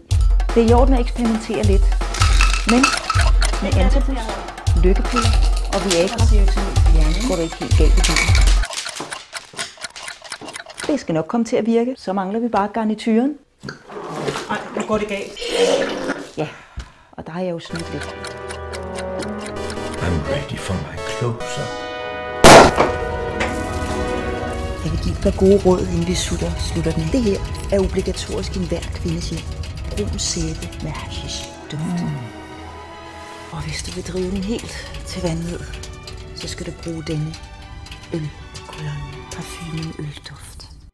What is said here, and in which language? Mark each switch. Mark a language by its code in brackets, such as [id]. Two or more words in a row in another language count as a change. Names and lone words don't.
[da] Det er i orden at eksperimentere lidt, men med antabus, lykkepiller og Viagra går det ikke helt galt i bilen. Det skal nok komme til at virke, så mangler vi bare garnituren. Ej, nu går det galt. Ja, og der har jeg jo snydt lidt. [en] I'm ready for my close-up. [da] Jeg vil give et par gode råd, inden vi slutter den. Det her er obligatorisk i enhver kvindes hjem. Brun sæbe med hashish duft. Og hvis du vil drive den helt til vanvid, så skal du bruge denne ølkolonne parfumen ølduft.